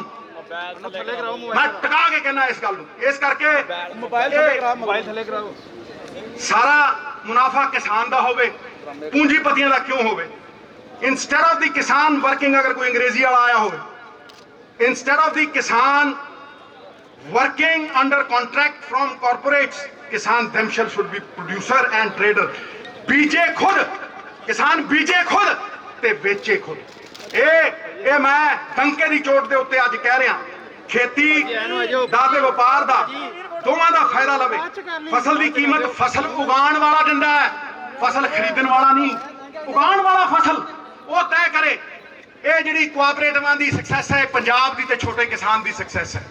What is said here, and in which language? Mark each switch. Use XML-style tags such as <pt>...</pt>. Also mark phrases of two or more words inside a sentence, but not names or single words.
<pa>ਮੈਂ ਟਿਕਾ ਕੇ ਕਹਿਣਾ ਇਸ ਗੱਲ ਨੂੰ, ਇਸ ਕਰਕੇ ਮੋਬਾਈਲ ਥੱਲੇ ਕਰਾਓ। ਸਾਰਾ ਮੁਨਾਫਾ ਕਿਸਾਨ ਦਾ ਹੋਵੇ, ਪੂੰਜੀਪਤੀਆਂ ਦਾ ਕਿਉਂ ਹੋਵੇ?</pa> <en>instead of the ਕਿਸਾਨ working,</en> <pa>ਅਗਰ ਕੋਈ ਅੰਗਰੇਜ਼ੀ ਵਾਲਾ ਆਇਆ ਹੋਵੇ,</pa> <en>instead of the ਕਿਸਾਨ working under contract from corporates, किसान themselves should be producer and trader।</en> <pa>ਬੀਜੇ ਖੁਦ ਕਿਸਾਨ, ਬੀਜੇ ਖੁਦ ਤੇ ਬੇਚੇ ਖੁਦ। ਇਹ ਮੈਂ ਟੰਕੇ ਦੀ ਚੋਟ ਦੇ ਉੱਤੇ ਅੱਜ ਕਹਿ ਰਿਹਾ, ਖੇਤੀ ਦਾ ਤੇ ਵਪਾਰ ਦਾ ਦੋਵਾਂ ਦਾ ਫਾਇਦਾ ਲਵੇ। ਫਸਲ ਦੀ ਕੀਮਤ ਫਸਲ ਉਗਾਉਣ ਵਾਲਾ ਦਿੰਦਾ ਹੈ, ਫਸਲ ਖਰੀਦਣ ਵਾਲਾ ਨਹੀਂ। ਉਗਾਉਣ ਵਾਲਾ ਫਸਲ ਉਹ ਤੈਅ ਕਰੇ। ਇਹ ਜਿਹੜੀ ਕੋਆਪਰੇਟਿਵਾਂ ਦੀ ਸਕਸੈਸ ਹੈ, ਪੰਜਾਬ ਦੀ ਤੇ ਛੋਟੇ ਕਿਸਾਨ ਦੀ ਸਕਸੈਸ ਹੈ।</pa>